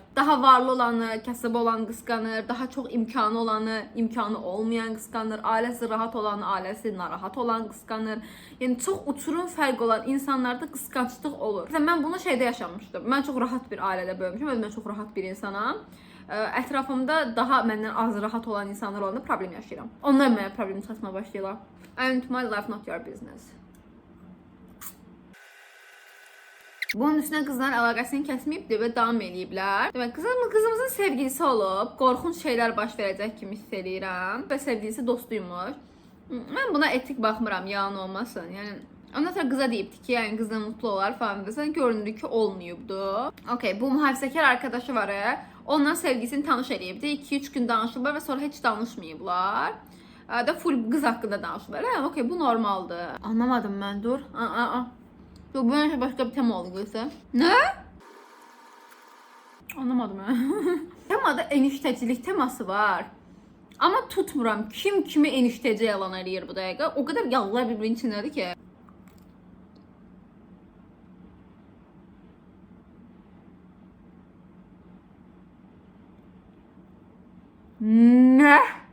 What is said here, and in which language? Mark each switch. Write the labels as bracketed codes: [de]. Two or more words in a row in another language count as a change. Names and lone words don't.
[az] Daha varlı olanı, kasıb olan qısqanır, daha çox imkanı olanı, imkanı olmayan qısqanır, ailəsi rahat olanı, ailəsi narahat olan qısqanır. Yəni çox uçurum fərq olan insanlarda qısqançlıq olur. Məsələn, mən bunu şeydə yaşamışdım. Mən çox rahat bir ailədə böyümüşəm, özümə çox rahat bir insanam. Ətrafımda daha məndən az rahat olan insanlar olanda problem yaşayıram. Onlar mənə problem çıxartmaya başlayırlar. [en] And my life not your business. [az] Bunun üstünə qızların əlaqəsini kəsməyibdir və davam eləyiblər. Demək, qızımızın sevgilisi olub, qorxunç şeylər baş verəcək kimi hiss eləyirəm və sevgilisi dostuymuş. Mən buna etik baxmıram, yalan olmasın. Yəni, ondan sonra qıza deyibdi ki, yəni qızla mutlu olar falan və sən görünür ki, olmayıbdu. Okey, bu mühafizəkar arkadaşı var. Ondan sevgilisini tanış eləyibdi. 2-3 gün danışıblar və sonra heç danışmayıblar. Da full qız haqqında danışırlar. Okey, bu normaldır. Anlamadım mən, dur. [tr] Yok, bu önce başka bir tema oldu görse. Ne? Anlamadım ya. Temada eniştecilik teması var. [az] Ama tutmuram. Kim kimi enişteci yalan eləyir bu dəqiqə. [tr] O kadar [az] yallar birbirinin içindədir ki. [tr] Ne?